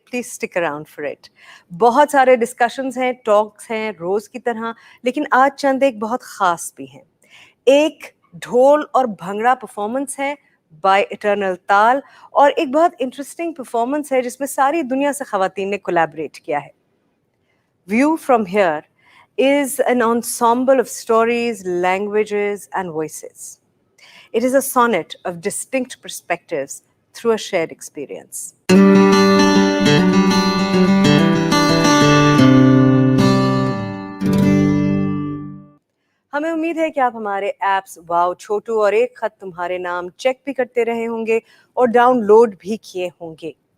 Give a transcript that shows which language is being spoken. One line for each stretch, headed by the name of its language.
English: Please stick around for it.
Hindi: बहुत सारे discussions हैं, टॉक्स हैं रोज की तरह, लेकिन आज चंद एक बहुत खास भी हैं। एक ढोल और भंगड़ा परफॉर्मेंस है बाय इटर्नल ताल, और एक बहुत इंटरेस्टिंग परफॉर्मेंस है जिसमें सारी दुनिया से खवातीन ने कोलैबोरेट किया है।
English: View from here is an ensemble of stories, languages, and voices. It is a sonnet of distinct perspectives through a shared experience.
Hindi: हमें उम्मीद है कि आप हमारे ऐप्स वाव छोटू और एक खत तुम्हारे नाम चेक भी करते रहे होंगे और डाउनलोड भी किए होंगे।